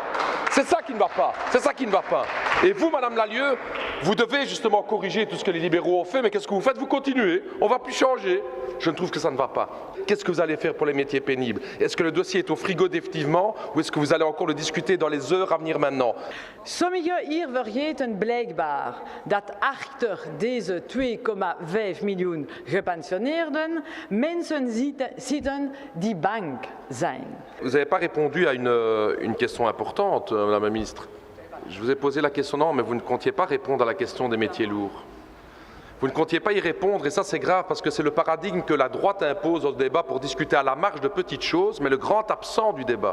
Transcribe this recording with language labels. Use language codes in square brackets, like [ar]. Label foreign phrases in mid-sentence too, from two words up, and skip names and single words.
[fr] C'est ça qui ne va pas, c'est ça qui ne va pas. Et vous, Madame Lallieu, vous devez justement corriger tout ce que les libéraux ont fait, mais qu'est-ce que vous faites? Vous continuez, on ne va plus changer. Je trouve que ça ne va pas. Qu'est-ce que vous allez faire pour les métiers pénibles? Est-ce que le dossier est au frigo définitivement ou est-ce que vous allez encore le discuter dans les heures à venir maintenant? [nl] Sommigen hier vergeten blijkbaar dat achter deze 2,5 miljoen gepensioneerden mensen zitten die bang zijn. [fr] Vous n'avez pas répondu à une question importante, Madame la Ministre. Je vous ai posé la question, non, mais vous ne comptiez pas répondre à la question des métiers lourds. Vous ne comptiez pas y répondre, et ça c'est grave parce que c'est le paradigme que la droite impose au débat pour discuter à la marge de petites choses, mais le grand absent du débat.